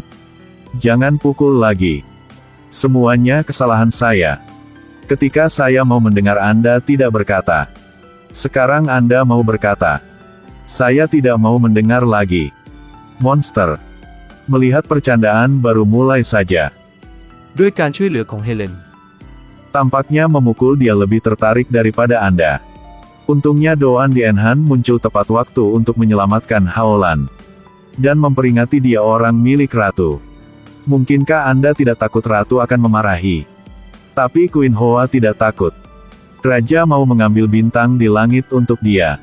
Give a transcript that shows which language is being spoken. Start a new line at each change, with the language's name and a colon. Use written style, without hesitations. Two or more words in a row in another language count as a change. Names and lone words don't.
Indonesian: Jangan pukul lagi. Semuanya kesalahan saya. Ketika saya mau mendengar Anda tidak berkata. Sekarang Anda mau berkata. Saya tidak mau mendengar lagi. Monster. Melihat percandaan baru mulai saja.
Thai: ด้วยการช่วยเหลือของเฮเลน
Indonesian: Tampaknya memukul dia lebih tertarik daripada Anda. Untungnya Doan Dienhan muncul tepat waktu untuk menyelamatkan Haolan. Dan memperingati dia orang milik ratu. Mungkinkah Anda tidak takut ratu akan memarahi? Tapi Queen Hoa tidak takut. Raja mau mengambil bintang di langit untuk dia.